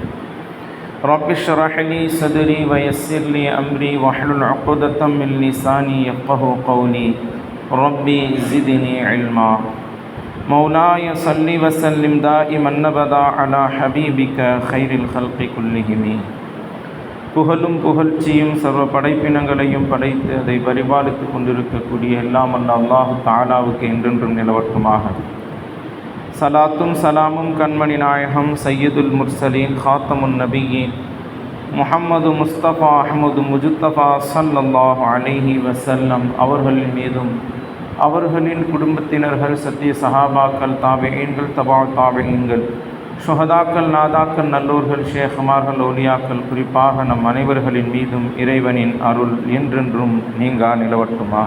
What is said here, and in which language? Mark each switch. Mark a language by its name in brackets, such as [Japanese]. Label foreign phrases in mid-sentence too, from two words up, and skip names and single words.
[Arabic] رب اشرح لي صدري ويسر لي أمري واحلل عقدة من لساني يفقهوا قولي ربي زدني علما مولاي صل وسلم دائما أبدا على حبيبك خير الخلق كلهم [Tamil] புகழும் புகழ்ச்சியும் சர்வ படைப்பினங்களையும் படைத்து அதை பரிபாலித்து கொண்டிருக்கக்கூடிய எல்லாம் அல்ல அல்லாஹு தஆலாவுக்கு என்றென்றும் நிலவட்டுமாக. சலாத்தும் சலாமும் கண்மணி நாயகம் [Arabic] سيد المرسلين خاتم النبيين [Tamil] முஹம்மது முஸ்தபா அஹ்மது முஜுத்தபா [Arabic] صلى الله عليه وسلم [Tamil] அவர்களின் மீதும் அவர்களின் குடும்பத்தினர்கள் சத்திய சஹாபாக்கள் தாபிஈன்கள் தபா தாபிஈன்கள் ஷுஹதாக்கள் நாதாக்கள் நல்லோர்கள் ஷேഖமார்கள் ஓலியாக்கள் குறிப்பாக நம் அனைவர்களின் மீதும் இறைவனின் அருள் என்றென்றும் நீங்கா நிலவட்டுமா.